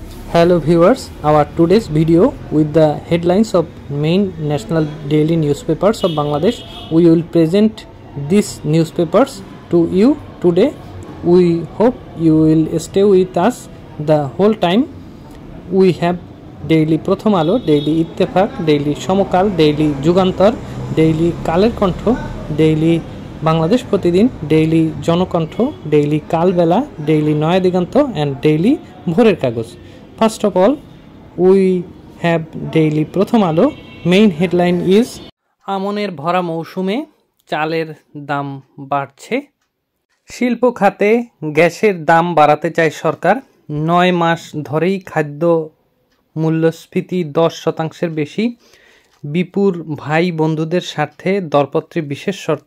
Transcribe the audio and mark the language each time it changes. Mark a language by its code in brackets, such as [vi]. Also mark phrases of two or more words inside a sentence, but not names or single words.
[en] Hello viewers, our today's video with the headlines of main national daily newspapers of Bangladesh. We will present these newspapers to you today. We hope you will stay with us the whole time. We have daily Pratham Alo, daily Ittefaq, daily Somokal, daily Jugantar, daily Kaler Kontho, daily Bangladesh Pratidin, daily Jonokantho, daily Kalbela, daily Noya Diganto and daily Bhorer Kagoj. First of all, we have daily Pratham Alo. Main headline is [bn] আমনের ভরা মৌসুমে চালের দাম বাড়ছে। শিল্প খাতে গ্যাসের দাম বাড়াতে চায় সরকার। 9 মাস ধরেই খাদ্য মূল্যস্ফীতি 10% বেশি। বিপুর ভাই বন্ধুদের স্বার্থে দরপত্রে বিশেষ শর্ত।